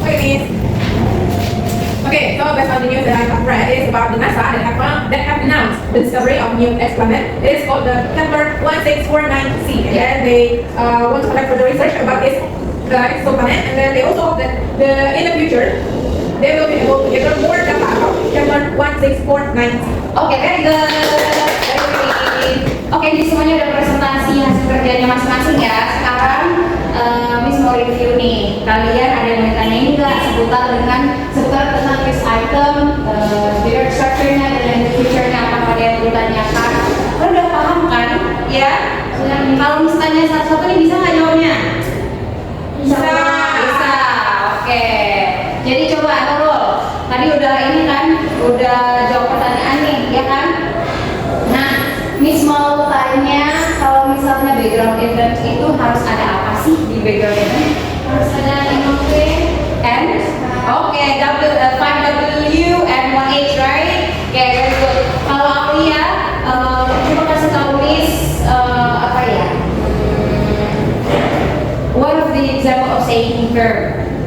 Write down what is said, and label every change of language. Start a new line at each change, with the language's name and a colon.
English: Okay, Okay, so based on the news that I have read, is about the NASA that have announced the discovery of new exoplanet. It is called the Kepler 1649c, and then they want to collect further research about this exoplanet, and then they also hope that in the future they will be able to gather more data about it. chapter 16490. Oke, very good. Very good.
Indonesian: Oke, jadi semuanya udah presentasi hasil kerjanya masing-masing ya. Sekarang Miss mau review nih. Kalian ada yang mau tanyain nggak seputar tentang this item, their structure-nya dan feature-nya apa yang perlu tanyakan? Kalian udah paham kan? Ya. Kalau misalnya satu-satu nih bisa nggak jawabnya? Bisa. Bisa. Oke. Jadi coba Nurul. Tadi udah ini kan, udah jawab pertanyaan nih, ya kan? Nah, Miss mau tanya kalau misalnya background event itu harus ada apa sih di background event? Harus ada
English: 5W and oke, 5W and 1H, right? Oke, very good.
Indonesian: Kalau aku ya, coba kasih tahu Miss apa ya?
English: One of the example of saying verb.